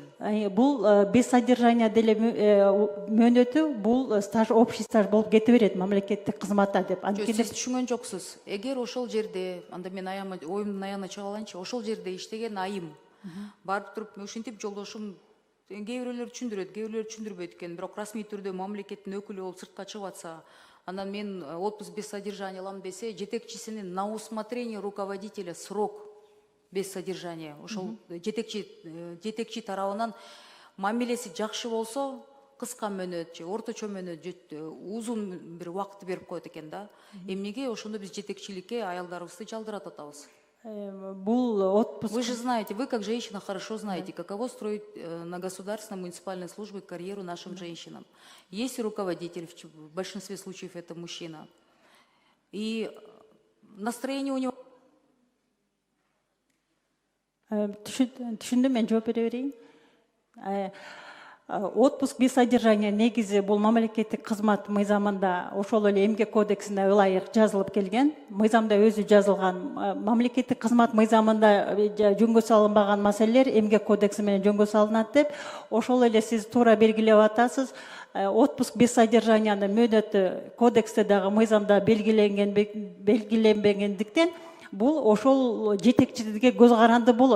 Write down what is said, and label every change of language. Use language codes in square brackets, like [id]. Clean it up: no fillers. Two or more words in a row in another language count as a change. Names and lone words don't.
[ky] Бул [ru] без содержания [ky] деле мөөнөтү, бул стаж, [ru] общий стаж [ky] болуп кете берет мамлекеттик кызматта деп. Сиз түшүнгөн жоксуз. Эгер ошол жерде, анда мен оюмдун аягына чыга алайынчы, ошол жерде иштеген айым барып туруп ушинтип жолдошум кээ бирөөлөр түшүндүрөт, кээ бирөөлөр түшүндүрбөйт экен, бирок расмий түрдө мамлекеттин өкүлү болуп сыртка чыгып атса, анан мен [ru] отпуск без содержания [ky] алам десе, жетекчисинин [ru] на усмотрение руководителя срок без содержания. [ky] Ошол жетекчи тарабынан мамилеси жакшы болсо, кыска мөөнөт же орточо мөөнөт, узун бир убакытты берип коет экен да. Эмнеге ошондо биз жетекчиликке аялдарыбызды жалдыратып атабыз? Бул отпуск. [ru] Вы же знаете, вы как женщина хорошо знаете, каково строить на государственной муниципальной службе карьеру нашим женщинам. Есть руководитель, в большинстве случаев это мужчина. И настроение у него... [ky] Түшүндүм, мен жооп бере берейин. [ru] Отпуск без содержания [ky] негизи бул мамлекеттик кызмат мыйзамында, ошол эле эмгек кодексинде ылайык жазылып келген. Мыйзамда өзү жазылган. Мамлекеттик кызмат мыйзамында жөнгө салынбаган маселелер эмгек кодекси менен жөнгө салынат деп, ошол эле сиз туура белгилеп атасыз. [ru] Отпуск без содержаниянын [ky] мөөнөтү кодексте дагы мыйзамда белгиленбегендиктен бул ошол жетекчилерге көз каранды болот.